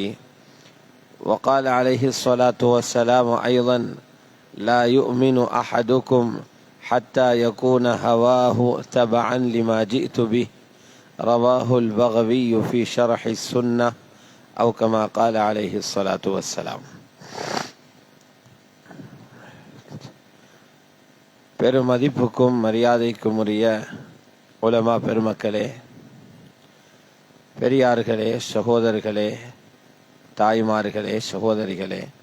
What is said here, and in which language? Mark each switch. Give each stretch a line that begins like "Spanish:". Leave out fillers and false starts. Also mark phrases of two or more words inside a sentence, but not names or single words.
Arabic: وقال عليه الصلاة والسلام أيضا: لا يؤمن أحدكم حتى يكون هواه تبعا لما جئت به. رواه البغوي في شرح السنة أو كما قال عليه الصلاة والسلام.
Tamil: பெருமதிப்புக்கும் மரியாதைக்கும் உரிய உலமா பெருமக்களே, பெரியார்களே, சகோதரர்களே, தாய்மார்களே, சகோதரிகளே,